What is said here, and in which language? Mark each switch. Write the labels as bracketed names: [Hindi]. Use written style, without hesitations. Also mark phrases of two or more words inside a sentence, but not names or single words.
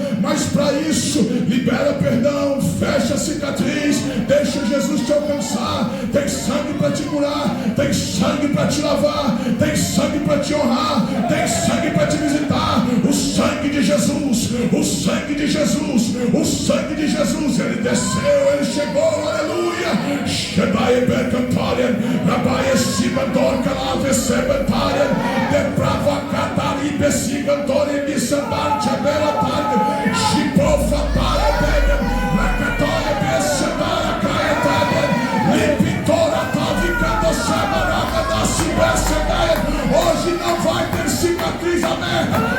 [Portuguese] Mas para isso, libera perdão, fecha a cicatriz, deixa Jesus te alcançar. Tem sangue para te curar, tem sangue para te lavar, tem sangue para te honrar, tem sangue para te visitar. O sangue de Jesus, o sangue de Jesus, o sangue de Jesus. Ele desceu, ele chegou, aleluia. Shebai Berkantarien, Rabai Simandor Calave Sebantarien, Deprava Katari Besigantori Misandar Chabela Targa, Shipofa Tarabega, Rakatoria Besandara Kaetarien, Lipitora Tavikando Samaraga da Sibesandar. Hoje não vai ter cicatriz aberta.